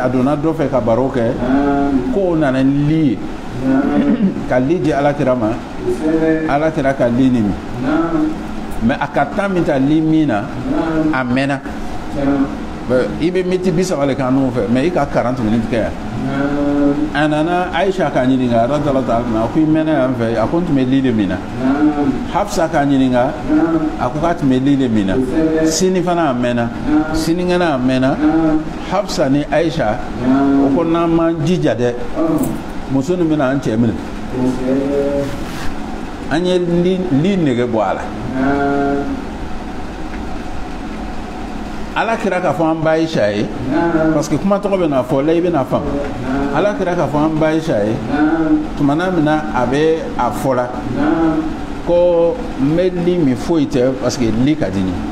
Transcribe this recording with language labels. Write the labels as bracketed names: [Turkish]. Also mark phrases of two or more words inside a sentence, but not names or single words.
[Bambara] a donna dɔ fɛ ka baro kɛ ko o nana li ye ka li di alakira ma alakira ka li nin mɛ a ka temps min ta li min na a mɛnna i bɛ miniti 30 de kɛ n'o fɛ mɛ i ka 40 minutes kɛ yan a nana Aisha k'a ɲininka [Arabic] رضي الله تعالى عنها [Bambara] a ko i mɛnna yan fɛ a ko n tun bɛ li de min na Hafsa k'a ɲininka a ko k'a tun bɛ li de min na sini fana a mɛnna sinikɛnɛ a mɛnna Hafsa ni Aisha o ko n'an m'an jija dɛ muso nin bɛna an cɛ minɛ an ye li nege bɔ a la alakira k'a fɔ an ba Aisha ye [French] parce que [Bambara] kuma tɔgɔ bɛ na fɔ la i bɛna faamu alakira k'a fɔ an ba Aisha ye tumana min na a bɛ a fɔla ko n bɛ li min foyi tɛ parce que li ka di n ye